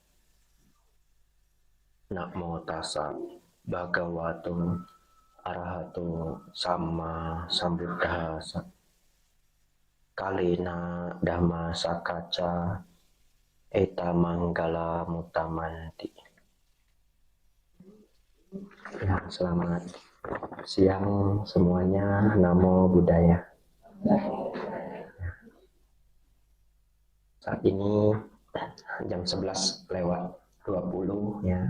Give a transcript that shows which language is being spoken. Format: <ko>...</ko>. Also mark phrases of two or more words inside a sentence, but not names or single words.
<pi>Namo tassa bhagavato arahato samma sambuddhassa. Kalina dhamma sakaca eta manggala mutamanti.</pi> <id>Ya, selamat siang semuanya.</id> <pi>Namo Buddhaya.</pi> <id>Saat ini jam 11:20 ya.</id>